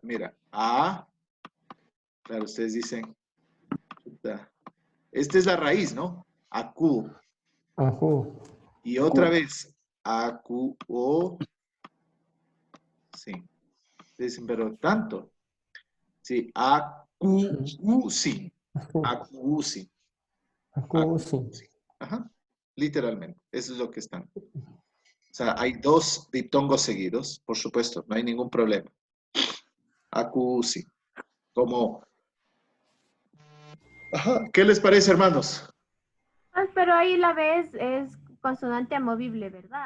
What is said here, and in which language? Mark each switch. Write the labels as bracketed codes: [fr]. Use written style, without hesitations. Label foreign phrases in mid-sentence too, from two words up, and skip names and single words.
[es] Mira, claro, ustedes dicen, esta es la raíz, ¿no? [qu] Acu. [es] Ajú. Y otra vez, acuo. Sí. Dicen, pero tanto. Sí, [qu] acuusin. Acuusin. Acuosi. [es] Ajá, literalmente. Eso es lo que están. O sea, hay dos diptongos seguidos, por supuesto, no hay ningún problema. Acuusin. Como... Ajá, ¿qué les parece, hermanos? Pero ahí la B es consonante amovible, ¿verdad?